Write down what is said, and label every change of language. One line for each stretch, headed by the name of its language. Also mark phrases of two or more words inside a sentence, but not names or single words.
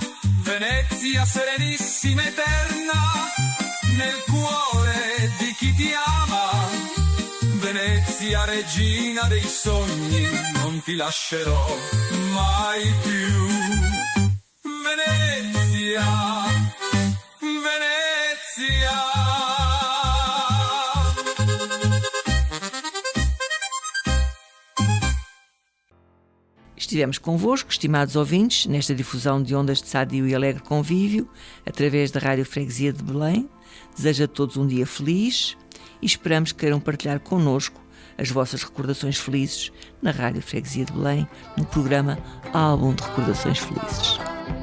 Italian: Venezia, serenissima, eterna, nel cuore di chi ti ama. Venezia, regina dei sogni, non ti lascerò mai più. Venezia, Venezia.
Portuguese: Estivemos convosco, estimados ouvintes, nesta difusão de ondas de sadio e alegre convívio, através da Rádio Freguesia de Belém. Desejo a todos um dia feliz e esperamos que queiram partilhar connosco as vossas recordações felizes na Rádio Freguesia de Belém, no programa Álbum de Recordações Felizes.